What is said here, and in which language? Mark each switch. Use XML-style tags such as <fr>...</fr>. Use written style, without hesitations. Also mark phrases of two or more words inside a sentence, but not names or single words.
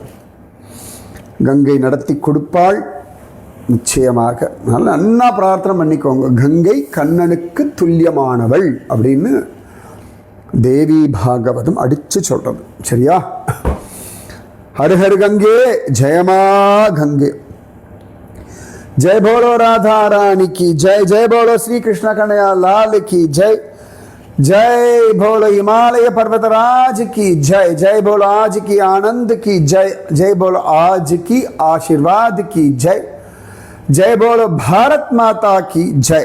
<ta>கங்கை நடத்தி கொடுப்பாள் நிச்சயமாக. அதனால் நன்னா பிரார்த்தனை பண்ணிக்கோங்க. கங்கை கண்ணனுக்கு துல்லியமானவள் அப்படின்னு தேவி பாகவதம் அடித்து சொல்கிறது.</ta> <hi>சரியா? हर हर गंगे, जय माँ गंगे. जय बोलो राधा रानी की जय, जय बोलो श्री कृष्ण कन्हैया लाल की जय, जय बोलो हिमालय पर्वतराज की जय, जय बोलो आज की आनंद की जय, जय बोलो आज की आशीर्वाद की जय, जय बोलो भारत माता की जय.</hi>